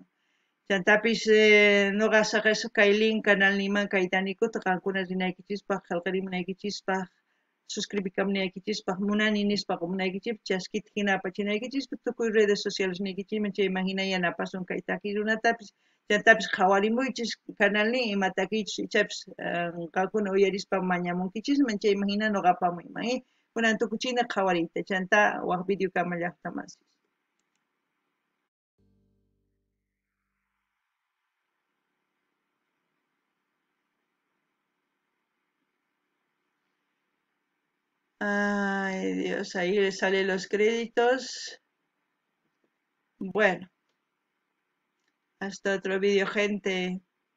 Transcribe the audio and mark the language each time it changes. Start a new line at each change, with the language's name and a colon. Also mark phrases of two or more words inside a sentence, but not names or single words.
Quechua: Chantapis nuqa saqasqa kay link canal niman kay Danicuta qankuna rinaykichispaq qillqarimunaykichispaq suscribikamunaykichispaq munani nispaq munaykichip chaskita hina apachinaykichispaq tukuy
Spanish: redes sociales
Quechua: niykichisman chayman hina yanapasun kay taki runatapis chantapis qhawarimuychis canalnin imatakichus ichapis qankuna uyarispa mañamunkichisman chayman hina nuqapamuyman kunan tukuchina qhawariyta chanta waq videokama llaqtamansis.
Spanish: Ay, Dios, ahí le salen los créditos. Bueno, hasta otro vídeo, gente.